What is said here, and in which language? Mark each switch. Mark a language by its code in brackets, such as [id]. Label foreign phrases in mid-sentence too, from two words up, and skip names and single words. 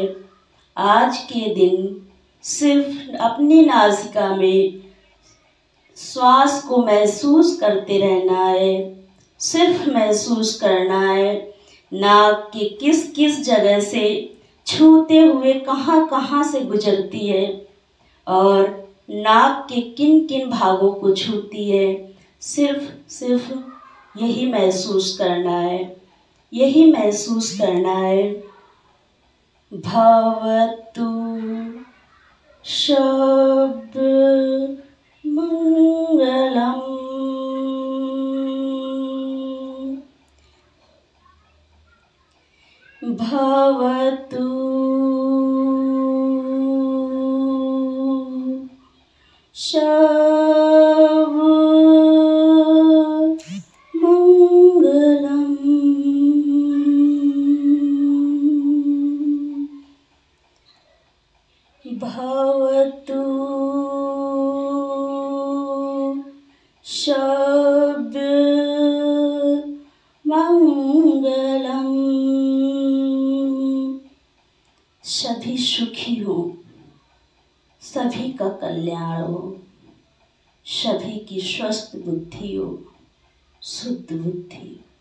[hi] आज के दिन सिर्फ अपनी नासिका में श्वास को महसूस करते रहना है, सिर्फ महसूस करना है नाक के किस किस जगह से छूते हुए कहाँ कहाँ से गुजरती है और नाक के किन किन भागों को छूती है। सिर्फ यही महसूस करना है, यही महसूस करना है। [pi] भवतु शब्द मंगलम, भवतु शब्द मंगलम, भवतु शब्द मंगलम। [hi] सभी सुखी हो, सभी का कल्याण हो, सभी की स्वस्थ बुद्धि हो, शुद्ध बुद्धि।